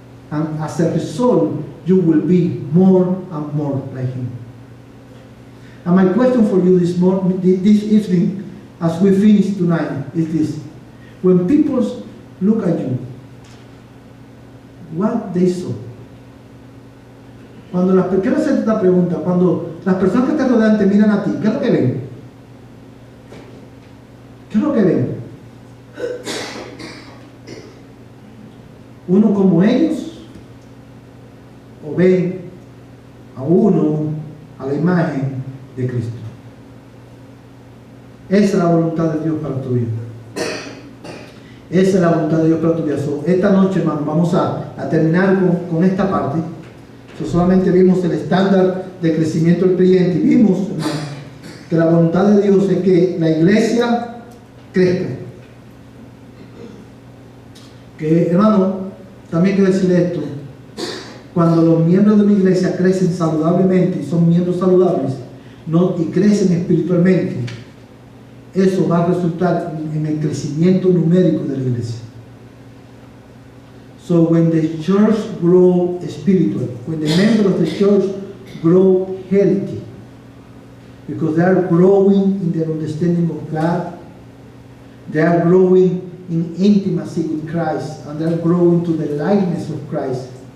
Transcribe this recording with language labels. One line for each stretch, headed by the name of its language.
English: And as a result, you will be more and more like Him. And my question for you this evening, as we finish tonight, is this. When people look at you, what they saw.
Spanish: Quiero hacerte esta pregunta. Cuando las personas que te rodean te miran a ti, ¿qué es lo que ven? ¿Qué es lo que ven? ¿Uno como ellos? ¿O ven a uno a la imagen de Cristo? Esa es la voluntad de Dios para tu vida. Esa es la voluntad de Dios para tu vida. Esta noche, hermano, vamos a terminar con esta parte. Solamente vimos el estándar de crecimiento del creyente y vimos, hermano, que la voluntad de Dios es que la iglesia crezca. Que, hermano, también quiero decirle esto. Cuando los miembros de una iglesia crecen saludablemente y son miembros saludables y crecen espiritualmente, eso va a resultar en el crecimiento numérico de la iglesia.
English: So when the church grows spiritual, when the members of the church grow healthy, because they are growing in their understanding of God, they are growing in intimacy with Christ, and they are growing to the likeness of Christ.